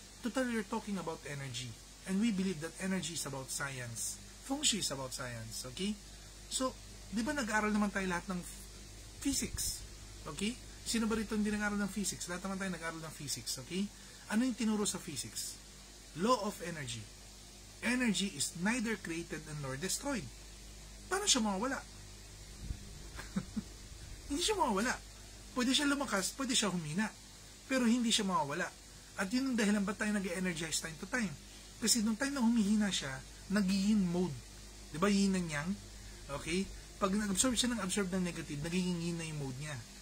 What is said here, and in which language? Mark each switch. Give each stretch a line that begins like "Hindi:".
English: Total, you're talking about energy. And we believe that energy is about science. Feng Shui is about science, okay?
Filipino: So, di ba nag-aaral naman tayo lahat ng physics? Okay? Sino ba rito hindi nag-aaral ng physics? Lahat naman tayo nag-aaral ng physics, okay? Ano yung tinuro sa physics?
English: Law of energy. Energy is neither created nor destroyed.
Filipino: Paano siya mawawala? Hindi siya mawawala. Pwede siya lumakas, pwede siya humina. Pero hindi siya mawawala. At yun ang dahilan ba't tayo nag-energize
English: time to time.
Filipino: Kasi nung time na humihina siya, nag-yin mode. Diba yin and yang? Okay? Pag nag-absorb siya ng negative, nagiging yin na yung mode niya.